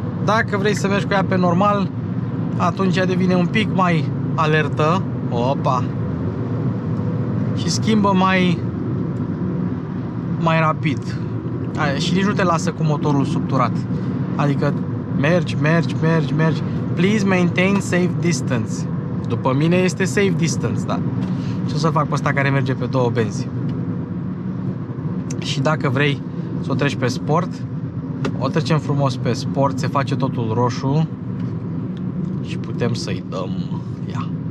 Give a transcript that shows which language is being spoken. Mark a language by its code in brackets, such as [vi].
[ro] Dacă vrei să mergi cu ea pe normal, atunci ea devine un pic mai alertă. Opa! Și schimbă mai rapid. Și nici nu te lasă cu motorul subturat. Adică mergi. [en] Please maintain safe distance. [ro] După mine este safe distance, da? Ce o să fac pe ăsta care merge pe 2 benzi? Și dacă vrei să o treci pe sport, o trecem frumos pe sport, se face totul roșu și putem să-i dăm. Ia.